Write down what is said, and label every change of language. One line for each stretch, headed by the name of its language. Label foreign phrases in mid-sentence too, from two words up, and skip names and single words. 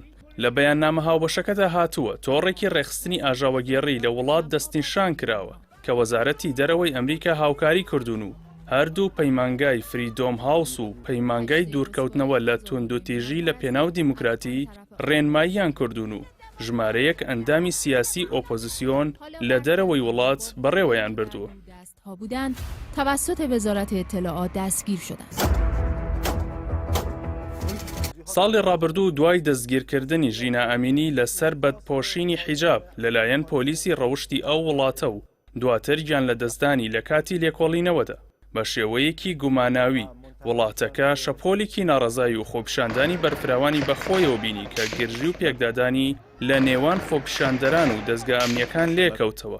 Central Kurdish: لە بەیاننامە هاوبەشەکەدا هاتووە تۆڕێکی ڕێخستنی ئاژاوەگێڕی لە وڵات دەستنیشان کراوە کە وەزارەتی دەرەوەی ئەمریکا هاوکاری کردوون و هەردوو پەیمانگای فریدۆم هاوس و پەیمانگای دوورکەوتنەوە لە توندوتێژی لە پێناو دیموکراتی ڕێنماییان کردوون و ژمارەیەک ئەندامی سیاسی ئۆپۆزیسیۆن لە دەرەوەی وڵات بەڕێوەیان بردووە.
Persian: بودند توسط وزارت اطلاعات دستگیر شدند.
Central Kurdish: ساڵی ڕابردوو دوای دەستگیرکردنی ژینە ئەمینی لەسەر بەدپۆشینی حیجاب لەلایەن پۆلیسی ڕەوشتی ئەو وڵاتە و دواتر گیان لە دەستدانی لە کاتی لێکۆڵینەوەدا بە شێوەیەکی گوماناوی وڵاتەکە شەپۆلێکی ناڕەزایی و خۆپیشاندانی بەرفراوانی بەخۆیەوە بینی کە گرژی و پێکدادانی لە نێوان خۆپیشاندەران و دەستگا ئەمنیەکان لێکەوتەوە.